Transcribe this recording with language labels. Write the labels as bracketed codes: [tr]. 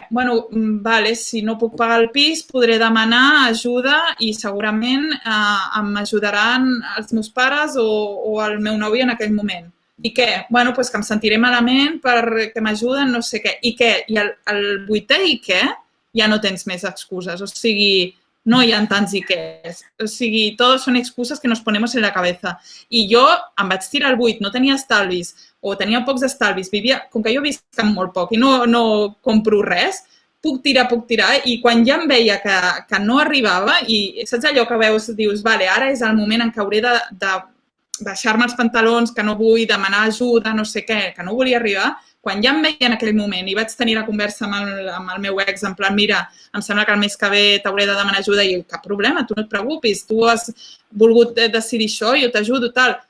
[ca] Bueno, vale, si no puc pagar el pis, podré demanar ajuda i segurament m'ajudaran els meus pares o el meu nòvio en aquell moment. I què? Bueno, doncs que em sentiré malament perquè m'ajuden, no sé què. I què? I el 8è i què? Ja no tens més excuses. O sigui, no hi ha tants i quès. O sigui, [es] todos son excusas que nos ponemos en la cabeza. [ca] I jo em vaig tirar el 8, no tenia estalvis o tenia pocs estalvis, com que jo visc molt poc i no compro res, puc tirar, i quan ja em veia que no arribava i saps allò que veus, dius, vale, ara és el moment en què hauré de baixar-me els pantalons, que no vull demanar ajuda, no sé què, que no volia arribar, quan ja em veia en aquell moment i vaig tenir la conversa amb el meu ex, en plan, mira, em sembla que el mes que ve t'hauré de demanar ajuda i cap problema, tu no et preocupis, tu has volgut decidir això, jo t'ajudo, tal.